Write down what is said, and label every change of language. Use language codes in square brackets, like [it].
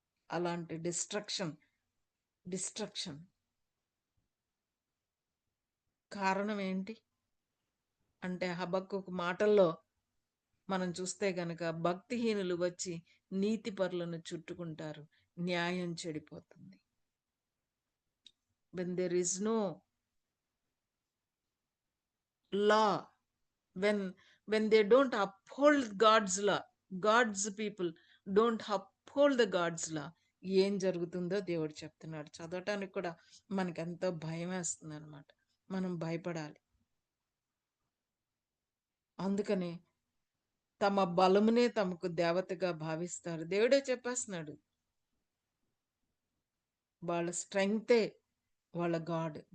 [te] అలాంటి డిస్ట్రక్షన్ కారణం ఏంటి అంటే హబక్కూకు మాటల్లో మనం చూస్తే గనక భక్తిహీనులు వచ్చి నీతిపరులను చుట్టుకుంటారు, న్యాయం చెడిపోతుంది. [en] when there is no law, when they don't uphold God's law, God's people don't uphold the God's law, [te] ఏం జరుగుతుందో దేవుడు చెప్తున్నాడు. చదవటానికి కూడా మనకి ఎంతో భయం వేస్తుంది అనమాట. మనం భయపడాలి. అందుకని తమ బలమునే తమకు దేవతగా భావిస్తారు. దేవుడే చెప్పేస్తున్నాడు, వాళ్ళ స్ట్రెంగ్తే వాళ్ళ గాడ్.